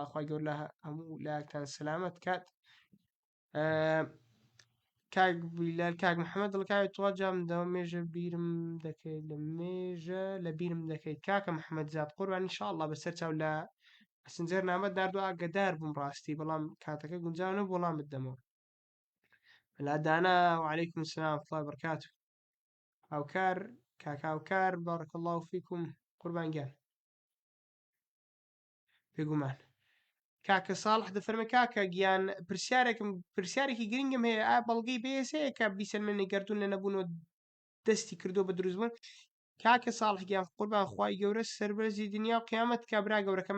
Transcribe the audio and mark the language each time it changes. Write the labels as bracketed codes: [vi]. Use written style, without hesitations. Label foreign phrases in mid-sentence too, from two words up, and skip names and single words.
[ckb] خوای گەورە لە هەموو لایەکتان سلامت کات. کاک بیلال کاک محەممەد دڵکاوی توڵ جام دەوە مێژە بیرم دەکەیت لە مێژە لە بیرم دەکەیت کاکە محەممەد زاد قوربان ئینشاءڵڵا بەسەر چاو لە ئەسنجەر نامەت ناردووە ئاگدار بووم ڕاستی، بەڵام کاتەکە گونجاو نەبوو وەڵام بدەمەوە. [ar] لادانا وعليكم السلام ورحمة الله وبركاته. [ckb] هاوکار کاک هاوکار [ar] بارك الله فيكم [ckb] قوربان گیان بێگومان. کاکە ساڵح دەفەرمێ کاکە گیان پرسیارێکی گرنگم هەیە، ئا بەڵگەی بێسەیە کە بیسەلمێنی گەردوون لە نەبوونەوە دەستی کردو بە دروستبوون. کاکە ساڵح گیان قوربان خوای گەورە سەربەرزی دنیا و قیامەت کا برا گەورەکەم.